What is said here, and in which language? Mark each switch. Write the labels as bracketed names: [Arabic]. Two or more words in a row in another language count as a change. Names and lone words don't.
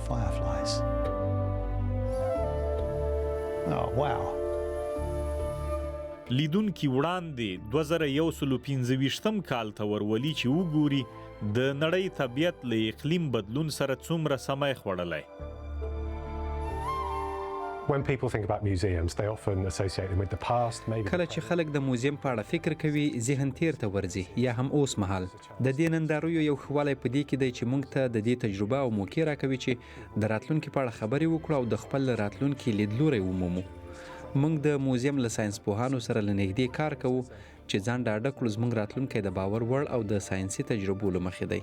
[Pashto] لیدونکي وړاندې 2015 کال ته ورولي چې وګوري د نړۍ طبیعت له اقلیم بدلون سره څومره سمای خوړلی. [English] When people think about museums, they often associate them with the past. [Pashto] کله چې خلک د موزیم په اړه فکر کوي، ذهن تیر ته ورځي یا هم اوس مهال. د دې ننداریو یو خواله په دې کې دی چې موږ ته د دې تجربه او موقع راکوي چې د راتلونکي په اړه خبرې وکړو او د خپل راتلونکي لیدلوری ومومو. موږ د موزیم له ساينس پوهانو سره لنږدې کار کوو چې ځان ډاډه کړو زموږ راتلونکی د باور وړ او د ساينسي تجربو له مخې دی.